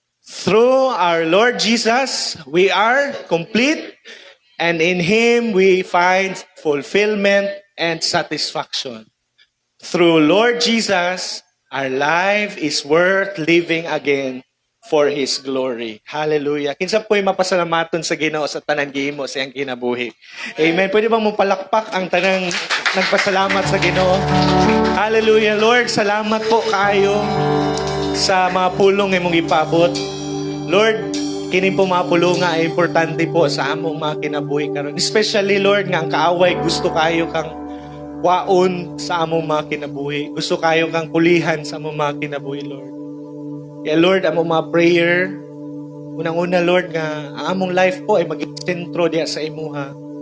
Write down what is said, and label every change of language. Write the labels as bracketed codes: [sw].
[en] Through our Lord Jesus, we are complete, and in Him we find fulfillment and satisfaction. Through Lord Jesus, our life is worth living again for His glory. Hallelujah. [ceb] Kinsa po'y mapasalamaton sa Ginoo sa tanang gihimo sa iyang kinabuhi. Amen. Pwede ba mo palakpak ang tanang nagpasalamat sa Ginoo? Hallelujah. Lord, salamat po kayo sa mga pulong imong ipabot. Lord, kini po mga pulong nga ay importante po sa among mga kinabuhi karon. Especially, Lord, nga ang kaaway gusto kayo kang waon sa among mga kinabuhi. Gusto kayo kang pulihan sa among mga kinabuhi, Lord. Kaya Lord, among mga prayer, unang-una, Lord, nga ang among life po ay maging sentro diya sa imuha.